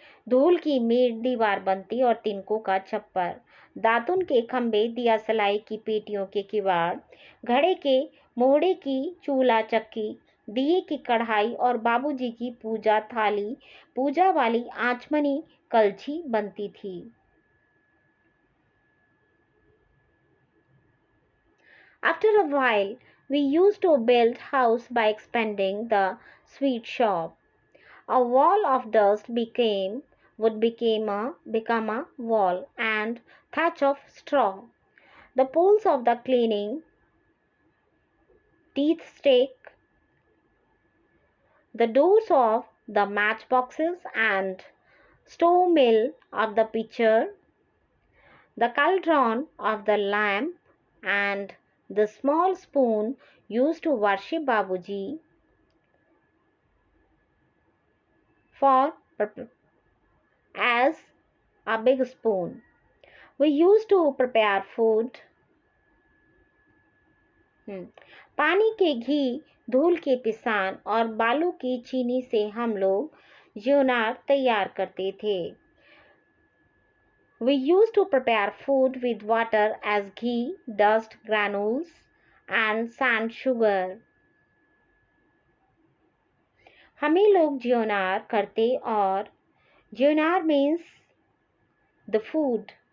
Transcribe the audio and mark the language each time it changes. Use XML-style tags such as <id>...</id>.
<hi>धूल की मेड़ दीवार बनती और तिनकों का छप्पर, दातुन के खंबे, दिया सलाई की पेटियों के किवाड़, घड़े के मोहड़े की चूल्हा चक्की, दिए की कढ़ाई और बाबूजी की पूजा थाली, पूजा वाली आचमनी कलछी बनती थी।</hi> <en>After a while, we used to build house by expanding the sweet shop. A wall of dust would become a wall and thatch of straw. The poles of the cleaning teeth stick, the doors of the matchboxes and stove mill of the pitcher, the cauldron of the lamp, and the small spoon used to worship Babuji for as a big spoon. We used to prepare food.</en> <hi>पानी के घी, धूल के पिसान और बालू की चीनी से हम लोग ज्योनार तैयार करते थे।</hi> <en>We used to prepare food with water as ghee, dust granules, and sand sugar.</en> <hi>हम ही लोग ज्योनार करते और ज्योनार</hi> <en>means the food.</en>